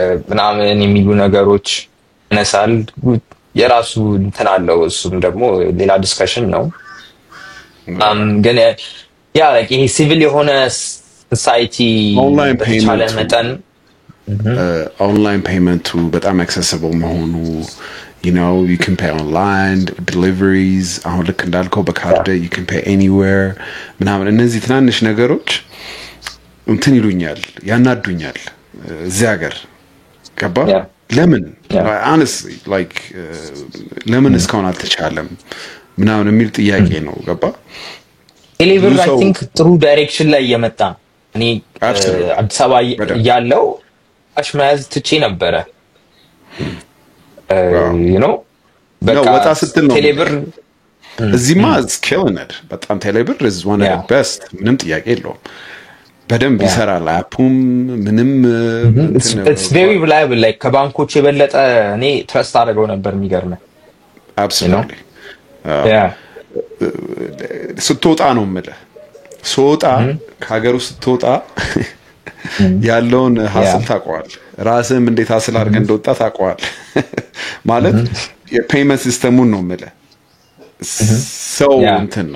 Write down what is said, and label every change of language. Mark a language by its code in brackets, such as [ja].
[am] ምናምን የሚሉ ነገሮች ነሳል የራሱ እንትን አለው እሱም ደግሞ ሌላ ዲስከሽን ነው ግን ያ like ይሄ ሲቪል የሆነ ሶሳይቲ በተቻለ መጠን online payment በጣም accessible መሆኑ [en] you know you can pay online deliveries [am] አሁን ልክ እንዳልከው በካርድ [en] you can pay anywhere [am] ምናምን እነዚህ ትናንሽ ነገሮች እንትን ይሉኛል ያናዱኛል እዚህ ሀገር ገባ ለምን honestly like ለምን እስካሁን አልተቻለም ምናምን የሚል ጥያቄ ነው ገባ ቴሌብር I think ጥሩ ዳይሬክሽን ላይ እየመጣ እኔ አዲስ አበባ ያለው አሽማዝ ትቼ ነበረ you know በቃ ወጣ ስትል ነው ቴሌብር [en] እዚህማ is killing it በጣም ቴሌብር is one of the best [am] ምንም ጥያቄ የለውም በደንብ ይሰራል አፑም ምንም [en] it's very reliable [am] like ከባንኮች የበለጠ እኔ ትረስት አድርገው ነበር የሚገርመው absolutely ስትወጣ ነው የምልህ ሶጣ ከሀገሩ ስትወጣ ያለውን ሀስል ታቋል ራስህም እንዴት ሀስል አድርገህ እንደወጣ ታቋል ማለት የፔመንት ሲስተሙን ነው የምልህ ሰው እንትን